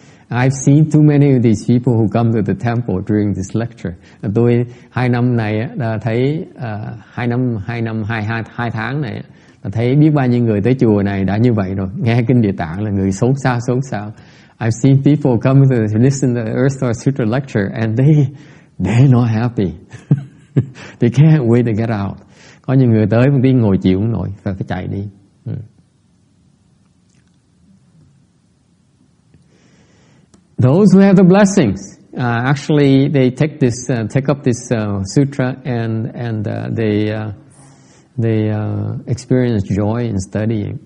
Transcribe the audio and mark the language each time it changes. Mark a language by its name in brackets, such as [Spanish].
[English] I've seen too many of these people who come to the temple during this lecture. [Vietnamese] Tôi 2 năm này đã thấy 2 tháng này đã thấy biết bao nhiêu người tới chùa này đã như vậy rồi, nghe kinh Địa Tạng là người xốn xao. [English] I've seen people come to listen to the Earth Store Sutra lecture and they're not happy. They can't wait to get out. [Vietnamese] Có những người tới một tí ngồi chịu không nổi, phải chạy đi. [English] Those who have the blessings, actually, they take up this sutra and they experience joy in studying.